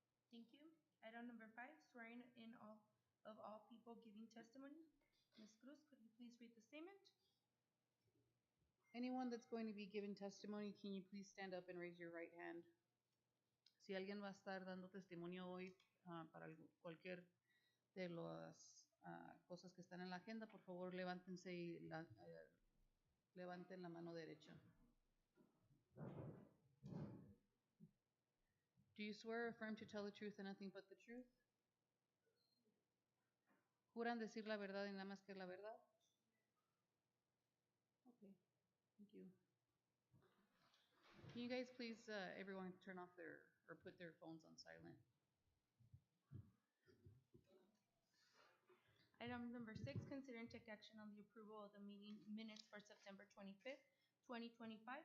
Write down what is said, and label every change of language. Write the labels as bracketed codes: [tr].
[en] Thank you. Item number 5, swearing in of all people giving testimony. Ms. Cruz, could you please read the statement? Anyone that's going to be giving testimony, can you please stand up and raise your right hand? [es] Si alguien va a estar dando testimonio hoy para cualquier de las cosas que están en la agenda, por favor levántense y levanten la mano derecha. [en] Do you swear or affirm to tell the truth and nothing but the truth? [es] ¿Juran decir la verdad y nada más que la verdad? [en] Okay, thank you. Can you guys please, everyone turn off or put their phones on silent? Item number 6, consider and take action on the approval of the meeting minutes for September 25th, 2025.